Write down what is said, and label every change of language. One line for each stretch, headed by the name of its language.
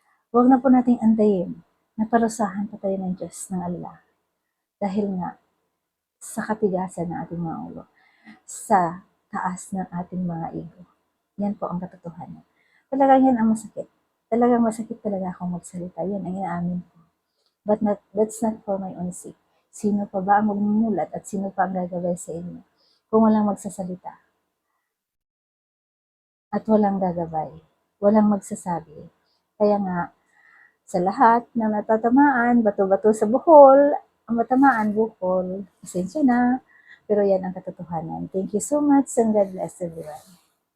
Filipino: Wag na po nating antayin na parusahan pa tayo ng Diyos, ng Allah. Dahil nga, sa katigasan ng ating mga ulo, sa taas ng ating mga ego. Yan po ang katotohanan. Talagang yan ang masakit. Talagang masakit talaga akong magsalita. Yan ang inaamin ko.
English: But that's not for my own sake.
Filipino: Sino pa ba ang magmumulat at sino pa ang gagabay sa inyo kung walang magsasalita at walang gagabay, walang magsasabi. Kaya nga, sa lahat ng natatamaan, bato-bato sa buhol, ang matamaan buhol, pasensya na, pero yan ang katotohanan.
English: Thank you so much and God bless everyone.